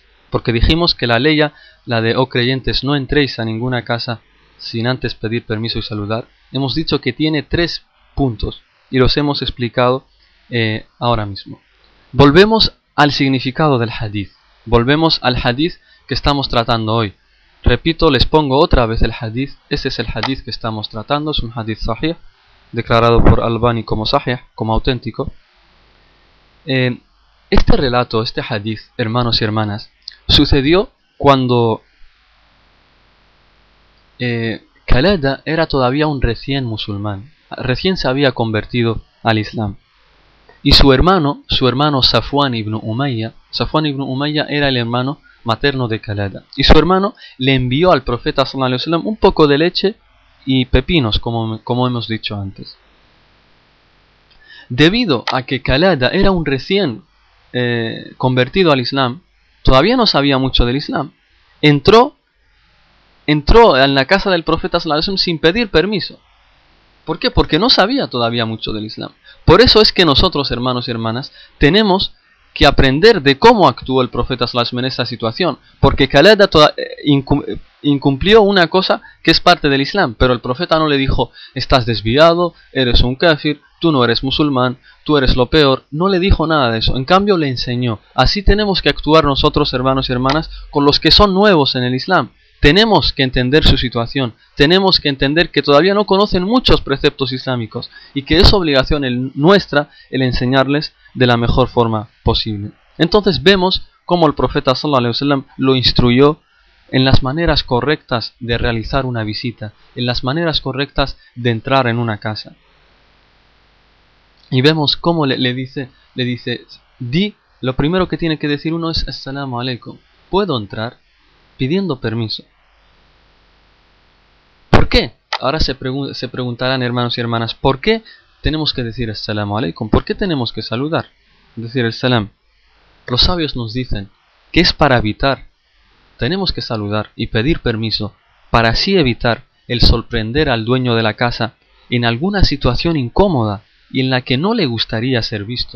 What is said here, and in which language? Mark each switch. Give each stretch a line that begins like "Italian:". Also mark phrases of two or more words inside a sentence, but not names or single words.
Spanish: Porque dijimos que la ley, la de oh creyentes, no entréis a ninguna casa sin antes pedir permiso y saludar, hemos dicho que tiene 3 puntos y los hemos explicado ahora mismo. Volvemos al significado del hadith. Volvemos al hadith que estamos tratando hoy. Repito, les pongo otra vez el hadith. Este es el hadith que estamos tratando. Es un
Arabic: حديث صحيح,
Spanish: declarado por Albani como sahih, como auténtico. Este relato, este hadith, hermanos y hermanas, sucedió cuando Qalada era todavía un recién musulmán. Recién se había convertido al Islam. Y su hermano Safwan ibn Umayya era el hermano materno de Qalada. Y su hermano le envió al profeta
Arabic: صلى الله عليه وسلم
Spanish: un poco de leche y pepinos, como hemos dicho antes. Debido a que Qalada era un recién convertido al Islam, todavía no sabía mucho del Islam. Entró en la casa del profeta
Arabic: صلى الله عليه وسلم
Spanish: sin pedir permiso. ¿Por qué? Porque no sabía todavía mucho del Islam. Por eso es que nosotros, hermanos y hermanas, tenemos que aprender de cómo actuó el profeta
Arabic: صلى الله عليه وسلم
Spanish: en esta situación. Porque Qalada incumplió una cosa que es parte del Islam, pero el profeta no le dijo: estás desviado, eres un kafir, tú no eres musulmán, tú eres lo peor. No le dijo nada de eso. En cambio le enseñó. Así tenemos que actuar nosotros, hermanos y hermanas, con los que son nuevos en el Islam. Tenemos que entender su situación, tenemos que entender que todavía no conocen muchos preceptos islámicos y que es obligación nuestra el enseñarles de la mejor forma posible. Entonces vemos cómo el profeta
Arabic: صلى الله عليه وسلم
Spanish: lo instruyó en las maneras correctas de realizar una visita, en las maneras correctas de entrar en una casa. Y vemos cómo le dice, lo primero que tiene que decir uno es:
Arabic: السلام عليكم,
Spanish: ¿puedo entrar? Pidiendo permiso. ¿Por qué? Ahora se preguntarán, hermanos y hermanas, ¿por qué tenemos que decir
Arabic: السلام عليكم?
Spanish: ¿Por qué tenemos que saludar? Es decir, el salam. Los sabios nos dicen que es para evitar, tenemos que saludar y pedir permiso, para así evitar el sorprender al dueño de la casa en alguna situación incómoda y en la que no le gustaría ser visto.